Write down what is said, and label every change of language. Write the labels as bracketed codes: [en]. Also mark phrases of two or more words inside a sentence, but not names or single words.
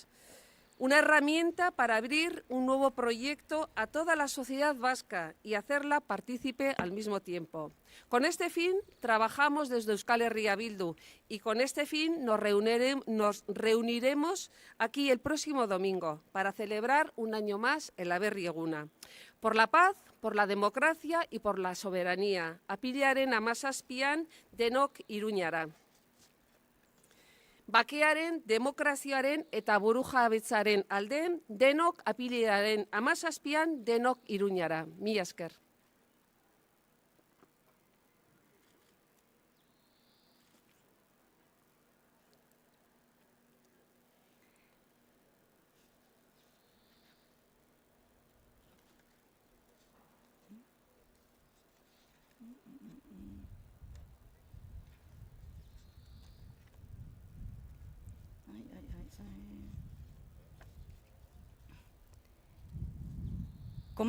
[es] Una herramienta para abrir un nuevo proyecto a toda la sociedad vasca y hacerla partícipe al mismo tiempo. Con este fin trabajamos desde Euskal Herria Bildu y con este fin nos reuniremos aquí el próximo domingo para celebrar un año más el [eu] Aberri Eguna. [es] Por la paz, por la democracia y por la soberanía. [eu] Apirilaren 17 denok Iruñara. Bakearen, demokraziaren eta burujabetzaren alde denok apirilaren 17 denok Iruñara. Mila esker. [es] Como ha